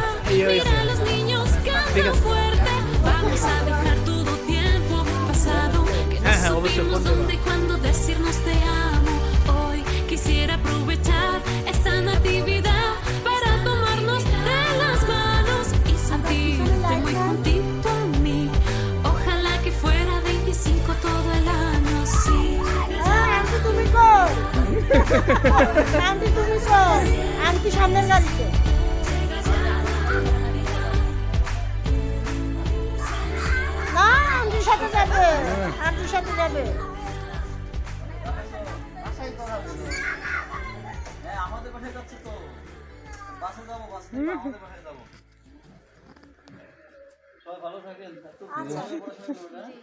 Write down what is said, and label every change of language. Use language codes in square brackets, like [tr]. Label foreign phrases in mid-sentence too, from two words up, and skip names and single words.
[es] Mira a los niños cantan fuerte, vamos a dejar todo tiempo pasado que no supimos dónde y cuándo decirnos te amo. Hoy quisiera aprovechar esta natividad para tomarnos de las manos y sentirte muy juntito a mí. Ojalá que fuera 25 todo el año, sí. [bn] আন্টি তুমি কই? আন্টি তুমি কই? আন্টি সামনের গাড়িতে। না, আন্টির সাথে যাবে। আন্টির সাথে যাবে। হ্যাঁ আমাদের বাসায় যাচ্ছে তো বাসে যাবো বাসে আমাদের বাসায় যাবো সবাই ভালো থাকেন একটু ভালো পড়াশোনা করবেন